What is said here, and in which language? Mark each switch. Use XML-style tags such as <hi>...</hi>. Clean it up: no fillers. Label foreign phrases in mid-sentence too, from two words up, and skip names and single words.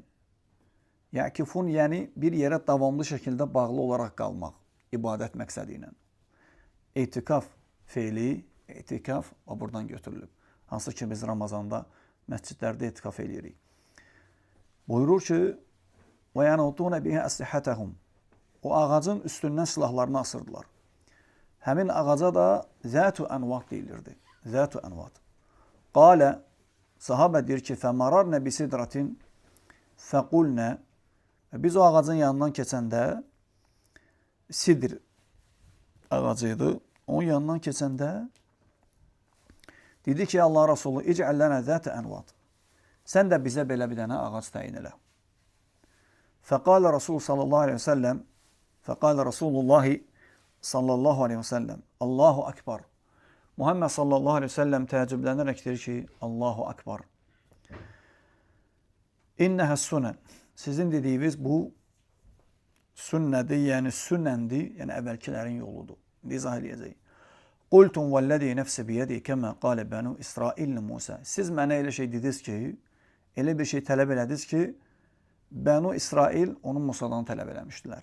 <az>Yəkifun, yəni bir yerə davamlı şəkildə bağlı olaraq qalmaq, ibadət məqsədi ilə. İtikaf feili, itikaf buradan götürülüb. Hansı ki, biz Ramazanda məscidlərdə itikaf edirik. Buyurur ki,</az> <ar>وَيَنَوْتُونَ بِهَا أَسْلِحَتَهُمْ.</ar> <az>O ağacın üstündən silahlarını asırdılar. Həmin ağaca da zətu ənvat deyilirdi. Zətu ənvat. Qalə, sahabə deyir ki,</az> <ar>فَمَرَرْنَ بِسِدْرَةٍ فَقُلْنَ.</ar> <az>Biz o ağacın yanından keçəndə, sidr ağacıydı, onun yanından keçəndə dedi ki, Allah Rasulü,</az> <ar>اجعل لنا ذات أنواط.</ar> <az>Sən də bizə belə bir dənə ağac təyin elə.</az> <ar>فقال رسول صلى الله عليه وسلم، فقال رسول الله صلى الله عليه وسلم، الله أكبر.</ar> <az>Muhammed</az> <ar>صلى الله عليه وسلم</ar> <az>təəccüblənərək deyir ki,</az> <ar>الله أكبر. إنها سنن.</ar> <az>Sizin dediyiniz bu sünnədir, yəni sünnəndir, yəni əvvəlkilərin yoludur. İzah eləyəcək.</az> <ar>قلتم والذي نفسي بيده كما قال بنو إسرائيل موسى.</ar> <az>Siz mənə elə şey dediniz ki, elə bir şey tələb elədiniz ki, Bənu İsrail onun Musadan tələb eləmişdilər.</az>